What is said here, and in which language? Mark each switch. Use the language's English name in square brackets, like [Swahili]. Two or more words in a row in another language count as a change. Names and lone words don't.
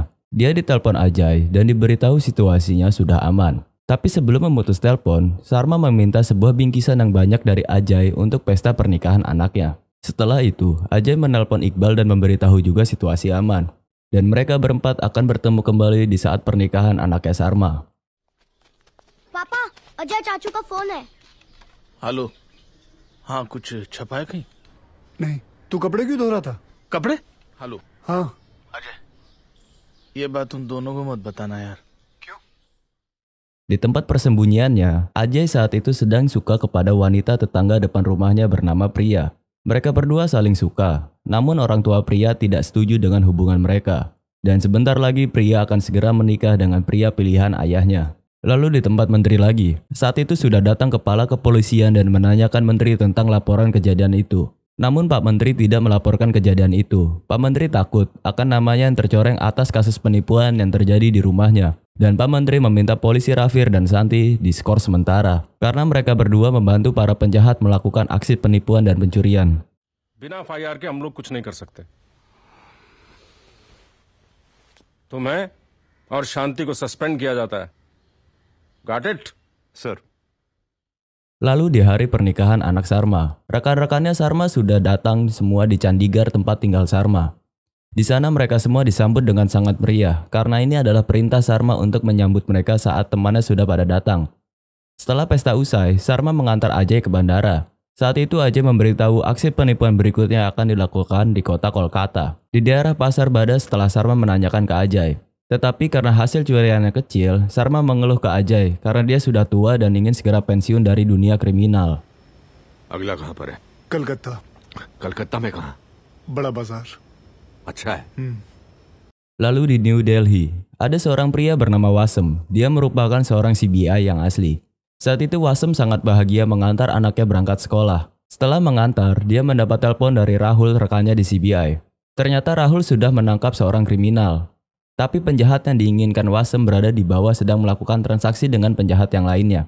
[Indonesian] Dia ditelepon Ajay dan diberitahu situasinya sudah aman. Tapi sebelum memutus telepon, Sarma meminta sebuah bingkisan yang banyak dari Ajay untuk pesta pernikahan anaknya. Setelah itu, Ajay menelpon Iqbal dan memberitahu juga situasi aman. Dan mereka berempat akan bertemu kembali di saat pernikahan anaknya Sarma. [Hindi] पापा अजय चाचू का फोन है। हेलो। हाँ कुछ छपा है कहीं? नहीं, तू कपड़े क्यों धो रहा था? कपड़े? हेलो। हाँ, अजय ये बात उन दोनों को मत बताना यार। [Indonesian] Di tempat persembunyiannya, Ajay saat itu sedang suka kepada wanita tetangga depan rumahnya bernama Priya. Mereka berdua saling suka, namun orang tua Priya tidak setuju dengan hubungan mereka. Dan sebentar lagi Priya akan segera menikah dengan pria pilihan ayahnya. Lalu di tempat menteri lagi, saat itu sudah datang kepala kepolisian dan menanyakan menteri tentang laporan kejadian itu. Namun Pak Menteri tidak melaporkan kejadian itu. Pak Menteri takut akan namanya yang tercoreng atas kasus penipuan yang terjadi di rumahnya. Dan Pak Menteri meminta polisi Rafir dan Santi diskor sementara. Karena mereka berdua membantu para penjahat melakukan aksi penipuan dan pencurian. [Hindi] बिना FIR के हम लोग कुछ नहीं कर सकते। तुम्हें और शांति को सस्पेंड किया जाता है। [English] Got it? [Hindi] सर। [Indonesian] Lalu di hari pernikahan anak Sarma, rekan-rekannya Sarma sudah datang semua di Chandigarh tempat tinggal Sarma. Di sana mereka semua disambut dengan sangat meriah karena ini adalah perintah Sarma untuk menyambut mereka saat temannya sudah pada datang. Setelah pesta usai, Sarma mengantar Ajay ke bandara. Saat itu Ajay memberitahu aksi penipuan berikutnya akan dilakukan di kota Kolkata, di daerah Pasar Bada setelah Sarma menanyakan ke Ajay. Tetapi karena hasil curiannya kecil, Sarma mengeluh ke Ajay karena dia sudah tua dan ingin segera pensiun dari dunia kriminal. [Hindi] अगला कहाँ पर है? कलकत्ता, कलकत्ता में कहाँ? बड़ा बाजार। अच्छा है। [Indonesian] Lalu di New Delhi, ada seorang pria bernama Wasem. Dia merupakan seorang CBI yang asli. Saat itu Wasem sangat bahagia mengantar anaknya berangkat sekolah. Setelah mengantar, dia mendapat telepon dari Rahul rekannya di CBI. Ternyata Rahul sudah menangkap seorang kriminal. Tapi penjahat yang diinginkan Wasem berada di bawah sedang melakukan transaksi dengan penjahat yang lainnya.